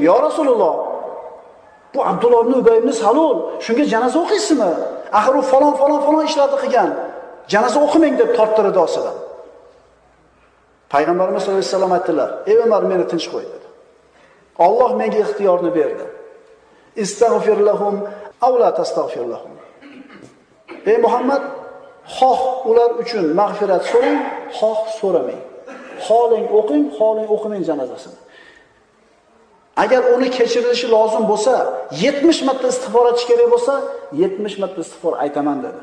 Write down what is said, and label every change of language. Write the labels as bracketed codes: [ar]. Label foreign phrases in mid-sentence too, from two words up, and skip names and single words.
[uz] "Ya Rasululloh, bu Abdulloh ibn Ubay ibn Salul, shunga janoza o'qiysizmi? Axir u falon ishlarni qilgan. Janoza o'qimang" deb tortdi ridosidan. Payg'ambarimiz [ar] صلى الله عليه وسلم [uz] aytdilar: "Ey Umar, meni tinch qo'y" dedi. Alloh menga ixtiyorni berdi. [ar] استغفر لهم أو لا تستغفر لهم. [uz] Ey Muhammad, xoh ular uchun mag'firat so'rang, xoh so'ramang. Xoling o'qing, xoling o'qimang janozasini. Agar uni kechirilishi lozim bo'lsa, 70 marta istig'for etish kerak bo'lsa, 70 marta istig'for aytaman dedi.